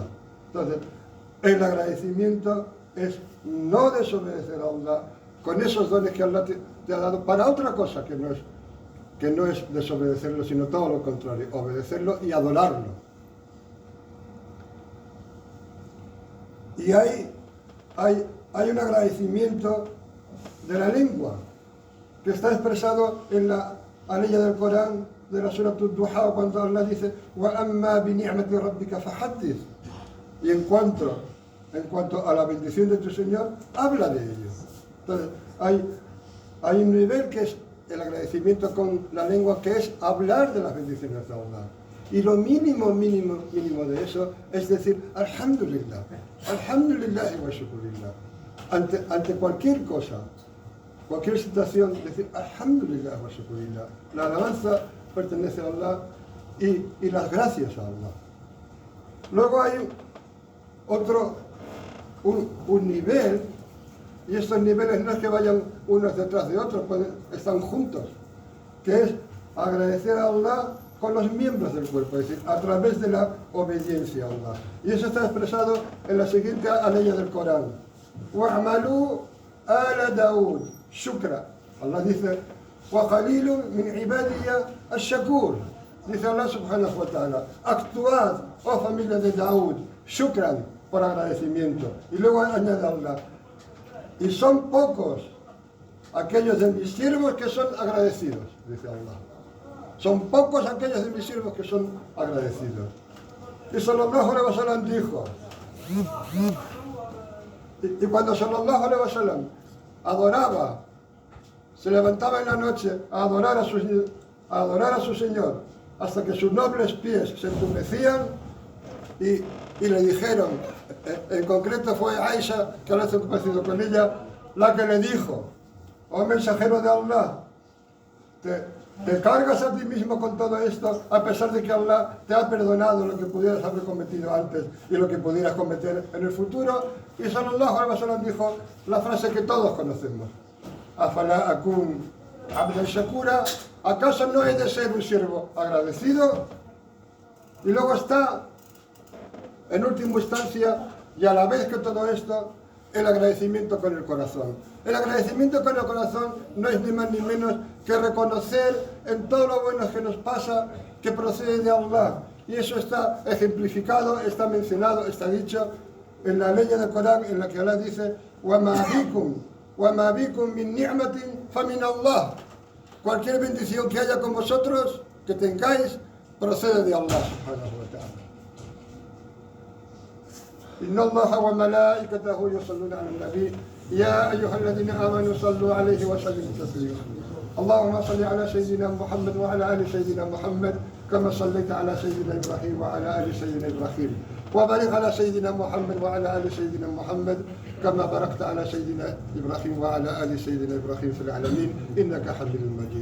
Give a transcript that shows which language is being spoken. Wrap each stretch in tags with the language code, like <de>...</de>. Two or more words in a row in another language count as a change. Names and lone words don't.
<es>Entonces, el agradecimiento es no desobedecer a Allah con esos dones que Allah te ha dado para otra cosa que no es desobedecerlo, sino todo lo contrario, obedecerlo y adorarlo. Y hay un agradecimiento de la lengua que está expresado en la aleya del Corán de la Surah Ad-Duha, cuando Allah dice</es> <ar>وَأَمَّا بِنِعْمَةِ رَبِّكَ فَحَدِّثْ.</ar> <es>Y en cuanto a la bendición de tu Señor, habla de ello. Entonces, hay un nivel que es el agradecimiento con la lengua, que es hablar de las bendiciones de Allah. Y lo mínimo de eso es decir Alhamdulillah,</es> <ar>الحمد لله وشكر الله.</ar> <es>Ante cualquier cosa, cualquier situación, decir</es> <ar>الحمد لله وشكر الله.</ar> <es>La alabanza pertenece a Allah y las gracias a Allah. Luego hay un nivel, y estos niveles no es que vayan unos detrás de otros, están juntos, que es agradecer a Allah con los miembros del cuerpo, es decir, a través de la obediencia a Allah. Y eso está expresado en la siguiente aleya del Corán.</es> <ar>وَعْمَلُوا آلَ دَاوُدْ شُكْرًا.</ar> <es>Allah dice,</es> <ar>وَقَلِيلٌ مِنْ عِبَادِيَ الشَّكُورِ.</ar> <es>Dice Allah</es> <ar>سبحانه وتعالى,</ar> <es>actuad, oh familia de Daud, shukran, por agradecimiento. Y luego añade Allah, y son pocos aquellos de mis siervos que son agradecidos, dice Allah. Son pocos aquellos de mis siervos que son agradecidos. Y</es> <ar>صلى الله عليه وسلم</ar> <es>dijo, y cuando</es> <ar>صلى الله عليه وسلم</ar> <es>adoraba, se levantaba en la noche a adorar a su Señor, hasta que sus nobles pies se entumecían, y le dijeron, en concreto fue Aisha, que ahora estoy compartido con ella, la que le dijo, oh mensajero de Allah, te cargas a ti mismo con todo esto, a pesar de que Allah te ha perdonado lo que pudieras haber cometido antes y lo que pudieras cometer en el futuro. Y</es> <ar>صلى الله عليه وسلم</ar> <es>dijo la frase que todos conocemos,</es> <ar>أفلا أكون عبدا شكورا,</ar> <es>¿acaso no he de ser un siervo agradecido? Y luego está, en última instancia, y a la vez que todo esto, el agradecimiento con el corazón. El agradecimiento con el corazón no es ni más ni menos que reconocer en todo lo bueno que nos pasa que procede de Allah. Y eso está ejemplificado, está mencionado, está dicho en la ley del Corán, en la que Allah dice</es> <ar>وَمَا بِكُمْ مِنْ نِعْمَةٍ فَمِنَ اللَّهِ.</ar> <es>Cualquier bendición que haya con vosotros, que tengáis, procede de Allah</es> <ar>سبحانه وتعالى. إن الله وملائكته يصلون على النبي يا أيها الذين آمنوا صلوا عليه وسلموا تسليما. اللهم صل على سيدنا محمد وعلى آل سيدنا محمد كما صليت على سيدنا إبراهيم وعلى آل سيدنا إبراهيم وبارك على سيدنا محمد وعلى آل سيدنا محمد كما باركت على سيدنا إبراهيم وعلى آل سيدنا إبراهيم في العالمين إنك حميد مجيد.</ar>